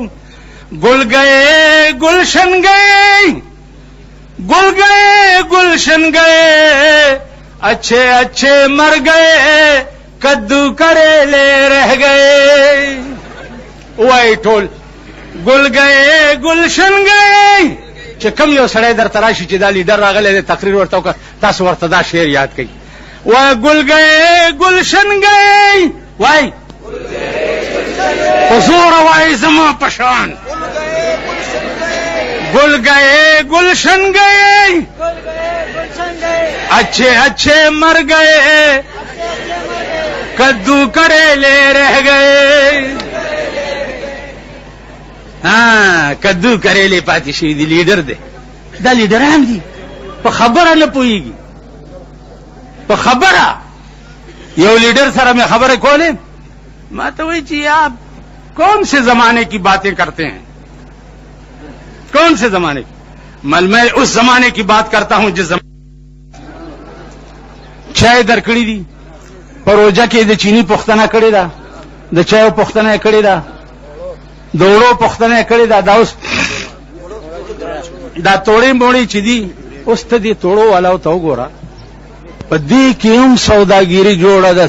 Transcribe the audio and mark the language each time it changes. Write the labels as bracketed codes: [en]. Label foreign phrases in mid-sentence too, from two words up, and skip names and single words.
[ur] گل گئے گلشن گئے، گل گئے گلشن گئے، اچھے اچھے مر گئے، کدو کریلے رہ گئے. [ps] وای ټول [ur] گل گئے گلشن گئے [ps] چې کوم یو سړی در تراشي چې دا لیډر راغلی دی تقریر ورته وکړه تاسو ورته دا شعر یاد کړئ. [ur] وای ګل گئے گلشن گئے، [ps] وای حضور وای زما پشان [ur] گل گئے گلشن گئے، اچھے اچھے مر گئے، کدو کریلے رہ گئے. [ps] ها کدو کریلې پاتې شي دی لیډر دی. دا لیډران دي په خبره نه پوهیږي. په خبره یو لیډر سره مې خبره کولې، ما ته وایي چې [ur] آپ کون سے زمانے کی باتیں کرتے ہیں، کون سے زمانے کی؟ میں اس زمانے کی بات کرتا ہوں جس زمانے [ps] چای درکړې دي په روژه کې د چینی پوښتنه کړې ده، د چایو پوښتنه یې کړې ده، د وړو پوښتنه یې کړې ده. دا اوس دا توړې موړې چې دي اوس ته دې توړو والاو ته وګوره، په دې کې هم سوداګیري جوړه ده.